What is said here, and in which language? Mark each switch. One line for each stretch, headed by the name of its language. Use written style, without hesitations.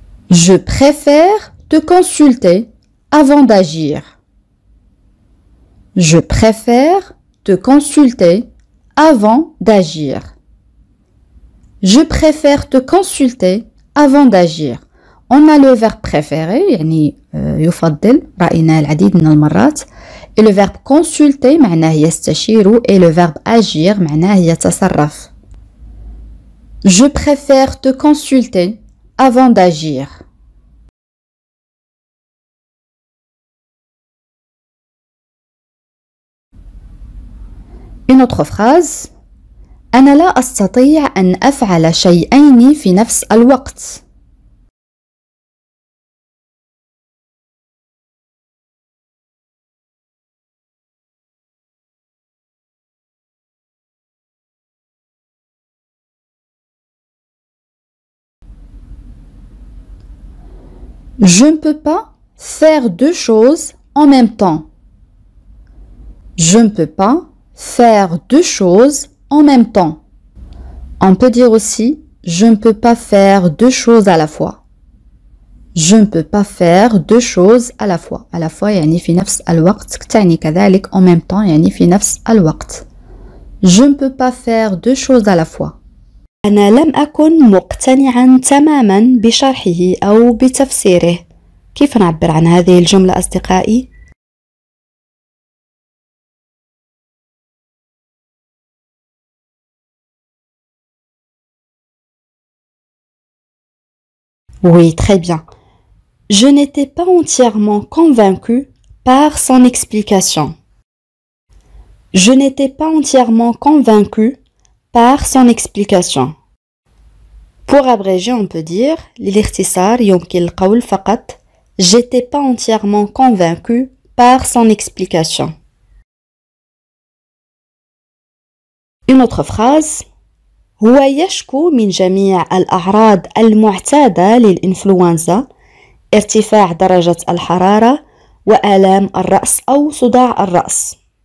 French: Je préfère te consulter avant d'agir. Je préfère te consulter avant d'agir. Je préfère te consulter avant d'agir. On a le verbe préférer
Arabic: يعني يفضل رأينا العديد من المرات.
French: Et le verbe consulter
Arabic: معناه يستشير
French: et le verbe agir
Arabic: معناه يتصرف.
French: Je préfère te consulter avant d'agir. Une autre phrase.
Arabic: أنا لا أستطيع أن أفعل شيئين في نفس الوقت.
French: Je ne peux pas faire deux choses en même temps. Je ne peux pas faire deux choses en même temps. On peut dire aussi je ne peux pas faire deux choses à la fois. Je ne peux pas faire deux choses à la fois. À la fois
Arabic: يعني في نفس الوقت تعني كذلك
French: en même temps
Arabic: يعني في نفس الوقت.
French: Je ne peux pas faire deux choses à la fois.
Arabic: أنا لم أكن مقتنعا تماما بشرحه أو بتفسيره. كيف نعبر عن هذه الجملة أصدقائي؟
French: Oui, très bien. Je n'étais pas entièrement convaincu par son explication. Je n'étais pas entièrement convaincu par son explication. Pour abréger, on peut dire
Arabic: للاختصار يمكن القول فقط
French: j'étais pas entièrement convaincu par son explication. Une autre phrase
Arabic: هو يشكو من جميع الأعراض المعتادة للإنفلونزا ارتفاع درجة الحرارة وآلام الرأس أو صداع الرأس.